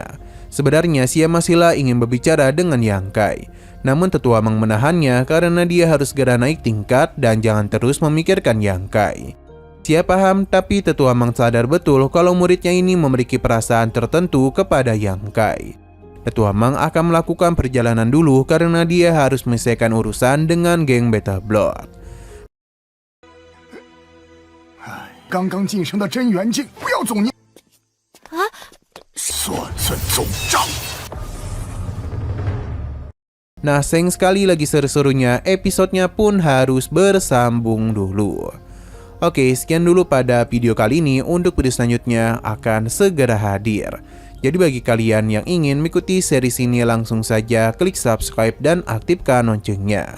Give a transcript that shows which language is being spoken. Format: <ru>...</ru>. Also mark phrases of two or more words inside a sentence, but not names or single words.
<id>Sebenarnya Xia masihlah ingin berbicara dengan Yang Kai, namun Tetua Meng menahannya karena dia harus segera naik tingkat dan jangan terus memikirkan Yang Kai. Xia paham, tapi Tetua Meng sadar betul kalau muridnya ini memiliki perasaan tertentu kepada Yang Kai. Tetua Meng akan melakukan perjalanan dulu karena dia harus menyelesaikan urusan dengan geng Beta Blood.</id> <zh>刚刚晋升的真元境，不要总念啊！算算总账。</zh> <id>Nah, sayang sekali lagi seru-serunya, episodenya pun harus bersambung dulu. Oke, sekian dulu pada video kali ini. Untuk video selanjutnya akan segera hadir. Jadi bagi kalian yang ingin mengikuti series ini, langsung saja klik subscribe dan aktifkan loncengnya.</id>